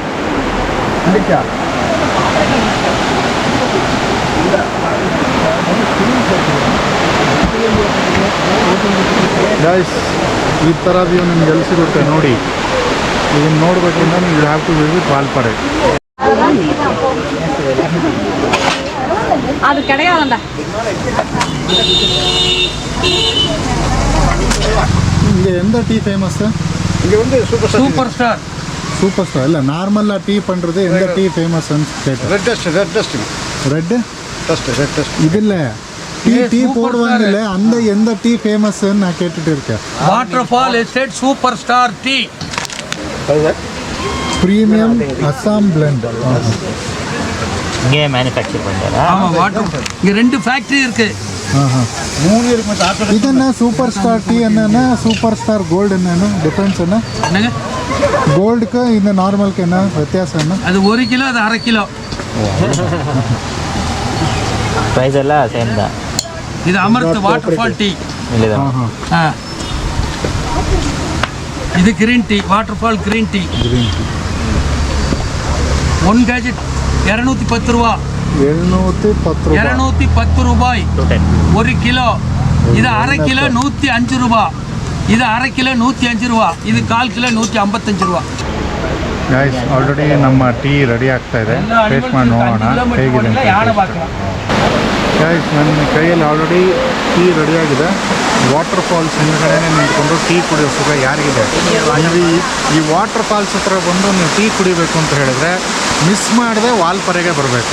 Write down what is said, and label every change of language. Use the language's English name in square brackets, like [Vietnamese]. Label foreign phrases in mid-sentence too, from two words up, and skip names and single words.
[Kannada] ಗೈಸ್, ಈ ಥರ ವ್ಯೂ ನಿಮ್ಗೆ ಎಲ್ಲಿ ಸಿಗುತ್ತೆ ನೋಡಿ. ಇದನ್ನು ನೋಡಬೇಕಂದ್ರೆ ನೀವು [English] have to visit [Kannada] ವಾಲ್ಪಾರೆ. [Tamil] அது கிடையாதுண்டா. இங்கே எந்த [English] tea famous? [Tamil] இங்கே வந்து சூப்பர் ஸ்டார் சூப்பர் ஸ்டார் இல்லை, நார்மலாக டீ பண்ணுறது எந்த [English] tea famous [Tamil] கேட்டேன். ரெட் டஸ்ட் ரெட் டஸ்ட் இது இல்லை, டீ போடுவாங்க இல்லை, அந்த எந்த [English] tea famous [Tamil] நான் கேட்டுட்டு இருக்கேன். வாட்டர்ஃபால் எஸ்டேட் சூப்பர் ஸ்டார் டீ, [English] premium Assam blend. [Tamil] இங்கே மேனுஃபேக்சர் பண்ணுறாரா? ஆமாம், வாட்டர் இங்கே 2 ஃபேக்ட்ரி இருக்குது. [Kannada] ಇದನ್ನ ಸೂಪರ್ ಸ್ಟಾರ್ ಟೀ ಅನ್ನೋಣ, ಸೂಪರ್ ಸ್ಟಾರ್ ಗೋಲ್ಡ್ ಅನ್ನೋಣ, ಡಿಫ್ರೆನ್ಸ್ ಅನ್ನ [Tamil] என்னங்க [Kannada] ಗೋಲ್ಡ್ಗೆ இந்த ನಾರ್ಮಲ್ಗೆ என்ன ವ್ಯತ್ಯಾಸ ಅನ್ನ? [Tamil] அது 1 கிலோ, அது 1/2 கிலோ. [Kannada] ಪ್ರೈಸ್ ಎಲ್ಲ ಸೇಮ್ தான். [Tamil] இது அமிர்த் வாட்டர்ஃபால் டீ. [Kannada] ಇಲ್ಲಿದೆ. [Tamil] ஆ, இது கிரீன் டீ, வாட்டர்ஃபால் கிரீன் டீ. 1 கேஜி 210 ரூபா. 210 ரூபாய் 1 கிலோ. இது 1/2 கிலோ 105 ரூபா. இது 1/2 கிலೋ 105 ரூபா. ಇದು 1/4 கிலೋ 155 ரூபா. [Kannada] ಗೈಸ್, ಆಲ್ರೆಡಿ ನಮ್ಮ ಟೀ ರೆಡಿ ಆಗ್ತಾ ಇದೆ. ಟೇಸ್ಟ್ ಮಾಡಿ ನೋಡೋಣ ಹೇಗಿದೆ ಅಂತ. ಗೈಸ್, ನನ್ನ ಕೈಯಲ್ಲಿ ಆಲ್ರೆಡಿ ಟೀ ರೆಡಿಯಾಗಿದೆ. [English] water falls [Kannada] ಹಿಂದ್ಗಡೆನೇ ನಿಂತ್ಕೊಂಡು ಟೀ ಕುಡಿಯೋ ಸುಖ ಯಾರಿಗಿದೆ? ಈ [English] water falls [Kannada] ಹತ್ರ ಬಂದು ನೀವು ಟೀ ಕುಡಿಬೇಕು ಅಂತ ಹೇಳಿದ್ರೆ ಮಿಸ್ ಮಾಡದೆ ವಾಲ್ಪಾರೆಗೆ ಬರಬೇಕು.